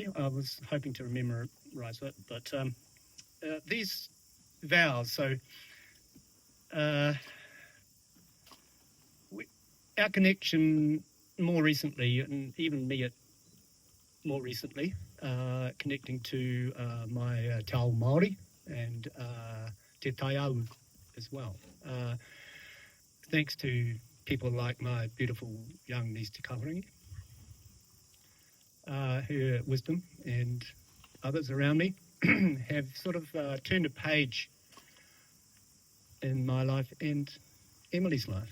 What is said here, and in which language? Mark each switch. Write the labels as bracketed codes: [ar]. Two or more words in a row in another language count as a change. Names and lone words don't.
[en] I was hoping to memorize it, but these vows, so our connection more recently, and even me more recently, connecting to my [mi] te ao Māori [en] and [mi] te taiao [en] as well. Thanks to people like my beautiful young niece Te Kahurangi, her wisdom and others around me have sort of turned a page in my life and Emily's life.